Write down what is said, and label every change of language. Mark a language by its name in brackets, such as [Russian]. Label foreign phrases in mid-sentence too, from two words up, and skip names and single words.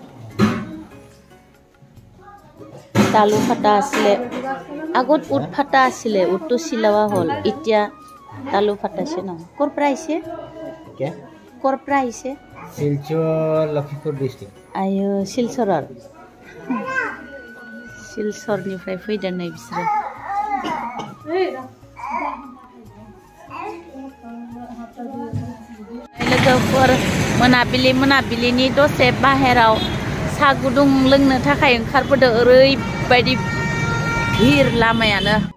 [Assamese] তালু ফাটা আছিলে আগত উট ফাটা আছিলে উটটো চিলোৱা হ'ল এতিয়া তালু ফাটাইছে ন ক'ৰ পৰা আহিছে ক'ৰ পৰা আহিছে শিলচৰ লখিমপুৰ ডিষ্ট্ৰিক্ট [Bodo] আয়ো শিলচৰনিफ्राय फैदों नै बिसोरो लोगोफोर मोनाबिलिनि दसे बाहेराव साहा गुदुं लोंनो थाखाय ओंखारबोदों ओरैबायदि भिर लामायानो